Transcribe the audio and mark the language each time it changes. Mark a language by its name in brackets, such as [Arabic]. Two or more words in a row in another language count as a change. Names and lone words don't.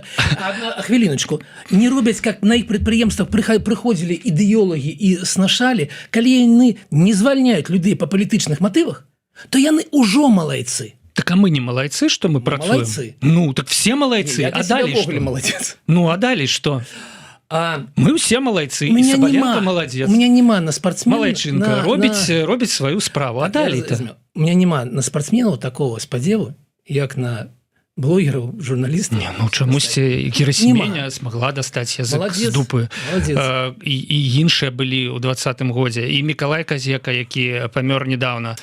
[Belarusian] хвіліночку, не робяць, как на іх прадпрыемствах прыходзілі ідэолагі і снашалі, калі яны не звальняюць людзей па палітычных матывах, то яны ўжо малайцы. Так а мы не малайцы, што мы працуем? Малайцы. Ну, так все малайцы. А далей што? Ну, а далей што? Мы ўсе малайцы, і Сабаленко молодец. [Russian] У меня нема на спортсмена... [Belarusian] Малайчынка робіць сваю справу. А далей-то? [Russian] У меня [Belarusian] нема на спортсменаў такого спадзеву, як на блогераў, журналістаў. Не, ну чамусьці Герасіменя смогла дастаць язык з дупы. І іншыя былі ў 20-м годзе. І Мікалай Казека, які памёр недавно.